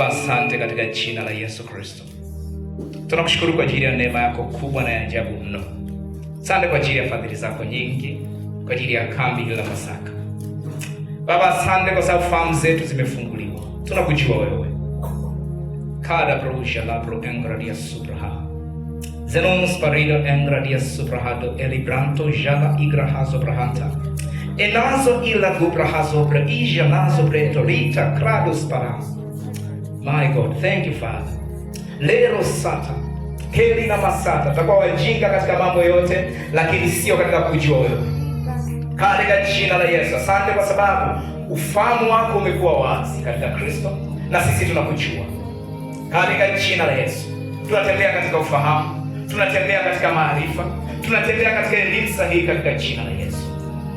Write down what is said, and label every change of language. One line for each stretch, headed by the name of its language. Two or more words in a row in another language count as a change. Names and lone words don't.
Swahili: Asante katika jina la Yesu Kristo. Tunakushukuru kwa ajili ya neema yako kubwa na ya ajabu mno. Asante kwa ajili ya fadhili zako nyingi, kwa ajili ya kambi la Pasaka. Baba, asante kwa sababu fahamu zetu zimefunguliwa. Tunakujua wewe. Kada brusha la pro engradia supraha. Zenos parido engradia suprahado elibranto jala igrahazo brahanta. Enazo ila gubrahazo bre ija nazo bre tolita krados para.
English: My God, thank you Father. Lero sata, heli na masata,
Swahili: tutakuwa wajinga katika mambo yote, lakini sio katika kujua wewe. Katika jina la Yesu, asante kwa sababu ufahamu wako umekuwa wazi katika Kristo, na sisi tunakujua. Katika jina la Yesu, tunatembea katika ufahamu, tunatembea katika maarifa, tunatembea katika elimu sahihi katika jina la Yesu.